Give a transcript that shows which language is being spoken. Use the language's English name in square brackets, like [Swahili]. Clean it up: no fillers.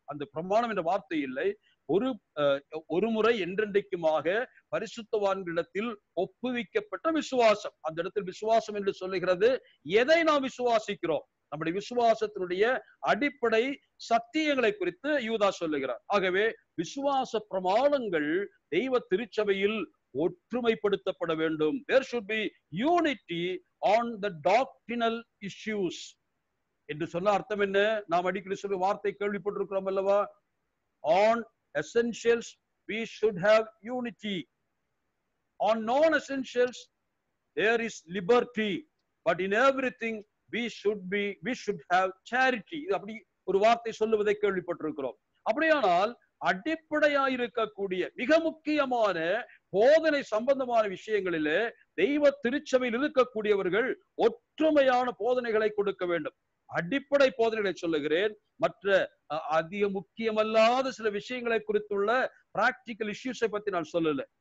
[Tamil] அந்த பிரமாணம் என்ற வார்த்தை இல்லை, ஒரு முறை என்றென்றைக்குமாக பரிசுத்தவான்களிடத்தில் ஒப்புவிக்கப்பட்ட விசுவாசம். அந்த இடத்தில் விசுவாசம் என்று சொல்லுகிறது எதை நாம் விசுவாசிக்கிறோம், நம்முடைய விசுவாசத்தினுடைய அடிப்படை சத்தியங்களை குறித்து யூதா சொல்லுகிறார். ஆகவே விசுவாச பிரமாணங்கள் தெய்வ திருச்சபையில் ஒற்றுமைப்படுத்தப்பட வேண்டும். [English] There should be unity on the doctrinal issues [Tamil] என்று சொன்ன அர்த்தம் என்ன? நாம் அடிக்கடி சொல்ல வார்த்தை கேள்விப்பட்டிருக்கிறோம் அல்லவா? [English] On essentials we should have unity. On non-essentials there is liberty, but in everything we should have charity. [Tamil] இது அப்படி ஒரு வார்த்தை சொல்லுவதை கேள்விப்பட்டிருக்கிறோம். அப்படியானால் அடிப்படையாயிருக்கக்கூடிய மிக முக்கியமான போதனை சம்பந்தமான விஷயங்களிலே தெய்வ திருச்சபையில் இருக்கக்கூடியவர்கள் ஒற்றுமையான போதனைகளை கொடுக்க வேண்டும். அடிப்படை போதனைகளை சொல்லுகிறேன், மற்ற அதிக முக்கியமல்லாத சில விஷயங்களை குறித்துள்ள பிராக்டிக்கல் இஷ்யூஸை பத்தி நான் சொல்லல.